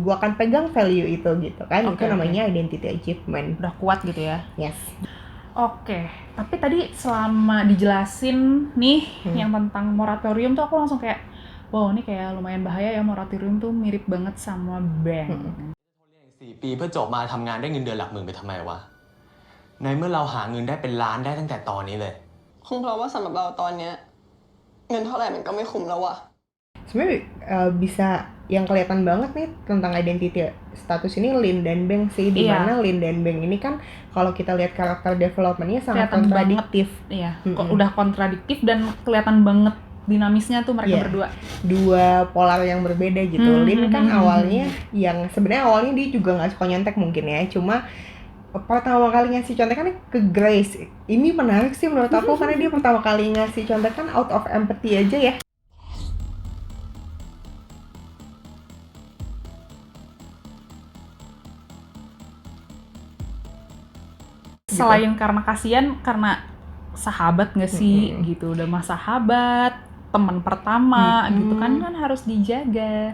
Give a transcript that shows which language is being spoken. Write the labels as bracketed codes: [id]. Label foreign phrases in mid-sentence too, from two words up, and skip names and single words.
[id] Gue akan pegang value itu gitu kan. Itu namanya [en] identity achievement. [id] Udah kuat gitu ya. Yes. Tapi tadi selama dijelasin nih yang tentang moratorium tuh aku langsung kayak, wow, ini kayak lumayan bahaya ya, moratorium tuh mirip banget sama bank. [th] 4 ปีเพื่อจบมาทำงานได้เงินเดือนหลักหมื่นไปทำไมวะในเมื่อเราหาเงินได้เป็นล้านได้ตั้งแต่ตอนนี้เลย คงเพราะว่าสำหรับเราตอนเนี้ยเงินเท่าไหร่มันก็ไม่คุ้มแล้วอะ [id] Sebenarnya bisa yang kelihatan banget nih tentang [en] identity status [id] ini Lin dan Beng sih, di mana Lin dan Beng ini kan kalau kita lihat karakter developmentnya sangat kontradiktif. Iya, udah kontradiktif dan kelihatan banget dinamisnya tuh mereka berdua. Dua polar yang berbeda gitu. Lin kan awalnya yang sebenarnya awalnya dia juga nggak suka nyontek mungkin ya, cuma pertama kali ngasih contekan ke Grace. Ini menarik sih menurut aku karena dia pertama kali ngasih contekan [en] out of empathy [id] aja ya. Selain karena kasihan, karena sahabat nggak sih gitu, udah mah sahabat, teman pertama gitu kan harus dijaga.